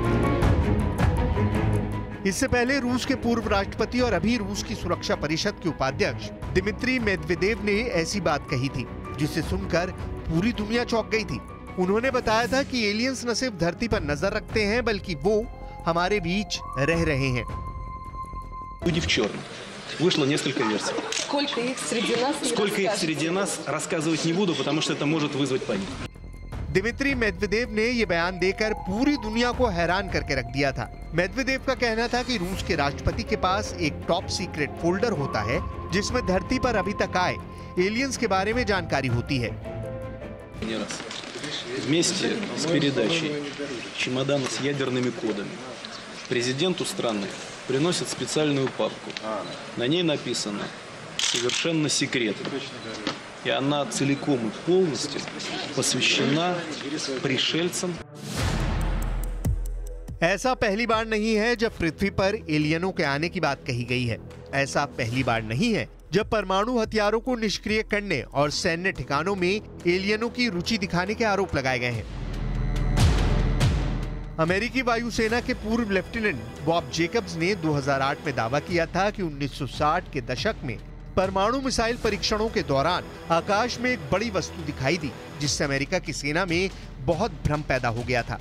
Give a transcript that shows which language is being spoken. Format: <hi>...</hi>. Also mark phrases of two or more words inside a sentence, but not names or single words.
<hi>इससे पहले रूस के पूर्व राष्ट्रपति और अभी रूस की सुरक्षा परिषद के उपाध्यक्ष दिमित्री मेदवेदेव ने ऐसी बात कही थी जिसे सुनकर पूरी दुनिया चौंक गई थी। उन्होंने बताया था कि एलियंस न सिर्फ धरती पर नजर रखते हैं बल्कि वो हमारे बीच रह रहे हैं।</hi> <ru>Вышло несколько версий. Сколько их среди нас рассказывать не буду, потому что это может вызвать панику.</ru> <hi>दिमित्री मेदवेदेव ने ये बयान देकर पूरी दुनिया को हैरान करके रख दिया था। मेदवेदेव का कहना था कि रूस के राष्ट्रपति के पास एक</hi> <en>top secret folder</en> <hi>होता है जिसमें धरती पर अभी तक आए एलियंस के बारे में जानकारी होती है।</hi> <ru>Вместе с передачей чемодана с ядерными кодами президенту страны приносят специальную папку. На ней написано «Совершенно секретно». И она целиком и полностью посвящена пришельцам.</ru> <hi>ऐसा पहली बार नहीं है जब पृथ्वी पर एलियनों के आने की बात कही गई है। ऐसा पहली बार नहीं है जब परमाणु हथियारों को निष्क्रिय करने और सैन्य ठिकानों में एलियनों की रुचि दिखाने के आरोप लगाए गए हैं। अमेरिकी वायुसेना के पूर्व लेफ्टिनेंट बॉब जेकब्स ने 2008 में दावा किया था कि 1960 के दशक में परमाणु मिसाइल परीक्षणों के दौरान आकाश में एक बड़ी वस्तु दिखाई दी, जिससे अमेरिका की सेना में बहुत भ्रम पैदा हो गया था।</hi>